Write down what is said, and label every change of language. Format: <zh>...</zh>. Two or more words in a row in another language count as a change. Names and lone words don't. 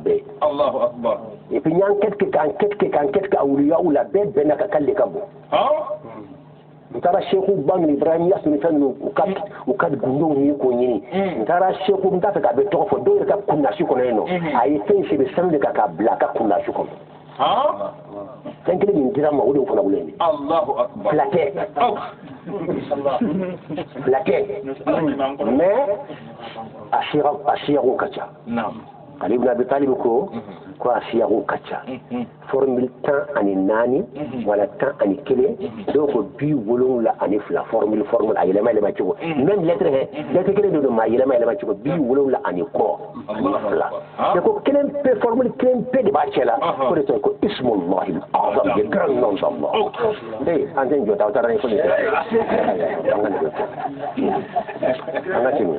<bm>bɛɛ ye</bm> <fr>et puis</fr> <bm>n y'an kɛt kɛ awliyaw la bɛɛ bɛnna ka k'ale ka bɔ n taara Seku Bangui Ibrahim Yass ni fɛn ninnu u ka gundow ɲini k'o ɲini n taara Seku n t'a fɛ k'a bɛ tɔgɔ fɔ dɔw yɛrɛ ka kundasi kɔnɔ yen nɔ a ye fɛn sɛbɛn sanu de kan k'a bila a ka kundasi kɔnɔ fɛn kelen min dira ma o de fana wolo ye filakɛ mais a siyago ka ca Ali ibn Abi Talib ko a siyago ka ca formule 14 wala 11 dɔw ko 72 formule a yɛlɛma cogo</bm> <fr>même lettre</fr> <bm>kelen de don ma yɛlɛma cogo 72 kɔ mais ko kelen pe formule kelen pe de b'a cɛ la ko de tɔgɔ ko</bm> <ar>اسم الله الأعظم</ar> <fr>le grand nom d'Allah</fr> <bm>an tɛ jɔ ta aw taara ni fɔli tɛ an ka tɛmɛ</bm>